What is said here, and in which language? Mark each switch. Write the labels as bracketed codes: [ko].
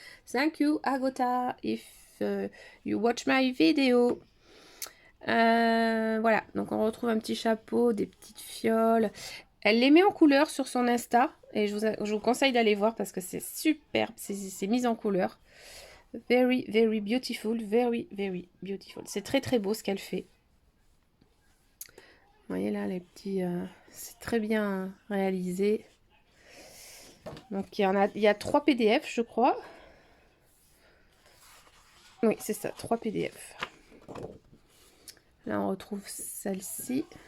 [en] Thank you Agota if you watch my video. [fr] Voilà, donc on retrouve un petit chapeau, des petites fioles. Elle les met en couleur sur son Insta. Et je vous conseille d'aller voir parce que c'est superbe, c'est mis en couleur. [en] Very, very beautiful, very, very beautiful. [fr] C'est très, très beau ce qu'elle fait. Vous voyez là, les petits... c'est très bien réalisé. Donc, il y a 3 PDF, je crois. Oui, c'est ça, 3 PDF. Là, on retrouve celle-ci.